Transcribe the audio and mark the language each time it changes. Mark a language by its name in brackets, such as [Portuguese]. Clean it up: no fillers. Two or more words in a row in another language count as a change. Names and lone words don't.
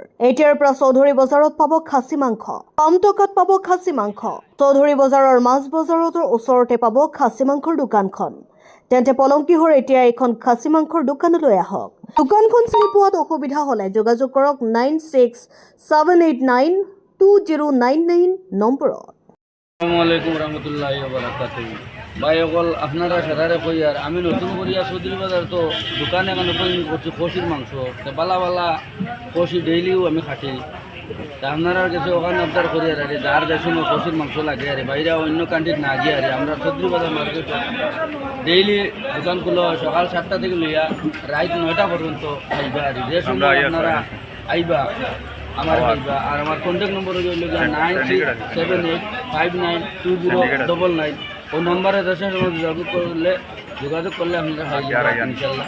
[Assamese] এতিয়াৰ পৰা চৌধুৰী বজাৰত পাব খাচী মাংস। কম টকাত পাব খাচী মাংস। চৌধুৰী বজাৰৰ মাছ বজাৰৰ ওচৰতে পাব খাচী মাংসৰ দোকানখন। তেন্তে পলংকিহৰ এতিয়া এখন খাচী মাংসৰ দোকানলৈ আহক। দোকানখন চিনি পোৱাত অসুবিধা হলে যোগাযোগ কৰক 9678920999 নম্বৰত। [Arabic] السلام عليكم رحمة الله و بركاته. [Bangla] ভাই অকল আপনারা সেরারে কই আর আমি নতুন করিয়া চৌধুরী বাজার তো দোকানে এখন ওপেনিং করছি কষির মাংস তো বালা বালা কষি ডেইলিও আমি খাটি তা আপনারা কাছে ওখানে আবদার করি আর যার দেশে কষির মাংস লাগে আরে বাইরে অন্য কান্ট্রির না গিয়ে আরে আমরা চৌধুরী বাজার মার্কেট ডেইলি দোকান খুলো সকাল 7টা থেকে লইয়া রাত 9টা পর্যন্ত আইবা আর যে সময় আপনারা আইবা আমার আইবা আর আমার কন্ট্যাক্ট নম্বর হইল 9678592099 ওই নম্বরে দেশের যোগাযোগ করলে আপনারা [Arabic] إن شاء الله.